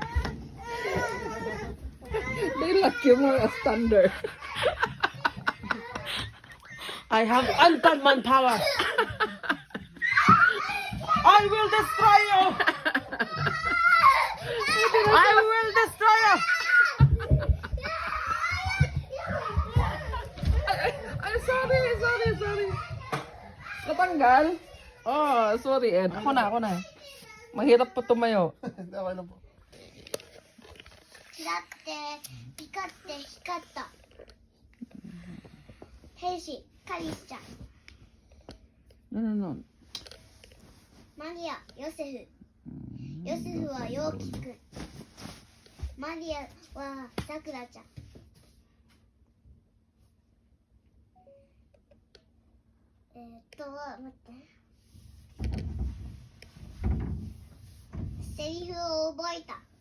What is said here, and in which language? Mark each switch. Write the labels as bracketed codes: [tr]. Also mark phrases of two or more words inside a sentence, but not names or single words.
[en] They like you more as thunder. I have uncommon power. I will destroy you! I will destroy you! [tl] Ay, sorry. Natanggal? Oh, sorry, Ed. Ako na. Mahirap pa tumayo. Okay na po. [ja] だって光った兵士カリスちゃん [en] No. [ja] マリアヨセフは陽気くんマリアはさくらちゃん待ってセリフを覚えた